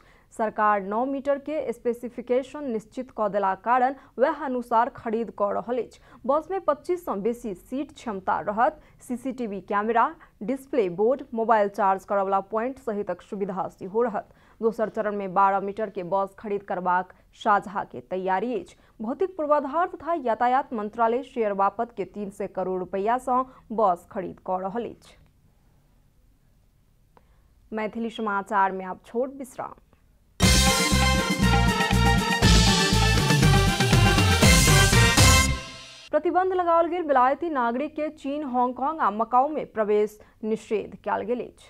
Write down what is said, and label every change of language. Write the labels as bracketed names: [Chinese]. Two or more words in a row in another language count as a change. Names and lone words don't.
[Maithili] सरकार 9 मीटर के स्पेसिफिकेशन निश्चित क देला कारण वह अनुसार खरीद कर रहल अछि। बस में 25 सँ बेसी सीट क्षमता रहत। सीसीटीवी कैमरा, डिस्प्ले बोर्ड, मोबाइल चार्ज करवला पॉइंट सहितक सुविधा सेहो रहत। दोसर चरण में 12 मीटर के बस खरीद करबाक साझा के तैयारी अछि। भौतिक पूर्वाधार तथा यातायात मंत्रालय शेयर बापत के 300 करोड़ रुपया सँ बस खरीद कर रहल अछि। मैथिली समाचार में आप छोट विश्राम। प्रतिबंध लगाओल गेल विलायती नागरिक के चीन, हांगकांग आ मकाऊ में प्रवेश निषेध कयल गेल अछि।